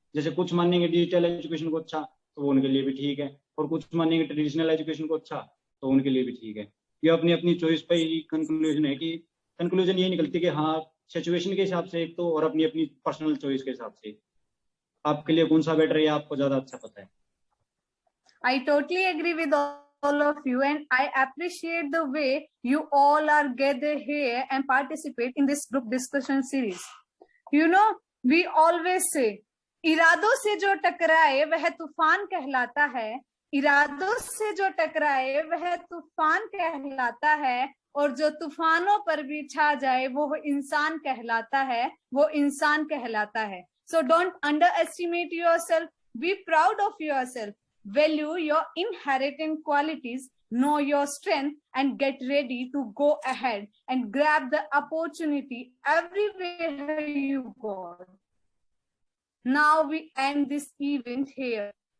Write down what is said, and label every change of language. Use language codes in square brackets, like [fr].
[hi] जैसे कुछ मानेंगे डिजिटल एजुकेशन को अच्छा तो वो उनके लिए भी ठीक है, और कुछ मानेंगे ट्रेडिशनल एजुकेशन को अच्छा तो उनके लिए भी ठीक है। ये अपनी अपनी चॉइस पे ही कंक्लूजन है कि कंक्लूजन ये निकलती है कि हाँ सिचुएशन के हिसाब से एक तो, और अपनी अपनी पर्सनल चॉइस के हिसाब से आपके लिए कौन सा बेटर है, ये आपको ज्यादा अच्छा पता है। [en] I totally agree with all of you, and I appreciate the way you all are gathered here and participate in this group discussion series. You know, we always say, [hi] इरादों से जो टकराए वह तूफान कहलाता है, इरादों से जो टकराए वह तूफान कहलाता है, और जो तूफानों पर भी छा जाए वो इंसान कहलाता है, वो इंसान कहलाता है. [en] So don't underestimate yourself. Be proud of yourself. Value your inherent qualities, know your strength, and get ready to go ahead and grab the opportunity everywhere you go. Now we end this event here.